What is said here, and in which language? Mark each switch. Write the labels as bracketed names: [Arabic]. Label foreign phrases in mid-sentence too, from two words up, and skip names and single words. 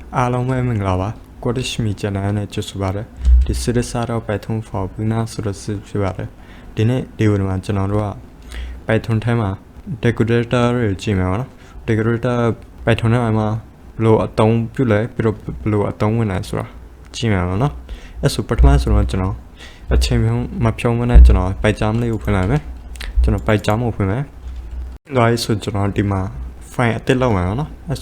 [Burmese] အားလုံးပဲမင်္ဂလာပါ Cottage Me channel နဲ့ကြိုဆိုပါရစေဒီ series တော့ [English] Python for beginner [Burmese] ဆိုတဲ့ series ဖြစ်ပါတယ်ဒီနေ့ဒီဗီဒီယိုမှာကျွန်တော်တို့က Python ထဲမှာ Decorator ကိုကြည့်မယ်ပါနော် Decorator Python ထဲမှာဘယ်လိုအသုံးပြုလဲပြီးတော့ဘယ်လိုအသုံး ဝင်လဲဆိုတာကြည့်မယ်ပါနော်အဲ့ဆိုပထမဆိုတော့ကျွန်တော်အချိန်မဖြုံးမနဲ့ကျွန်တော် Python လေးကိုဖွင့်လိုက်မယ်ကျွန်တော် Python ကိုဖွင့်မယ်ဒါရေးဆိုကျွန်တော်ဒီမှာ file အသစ်လုပ်မယ်နော်အဲ့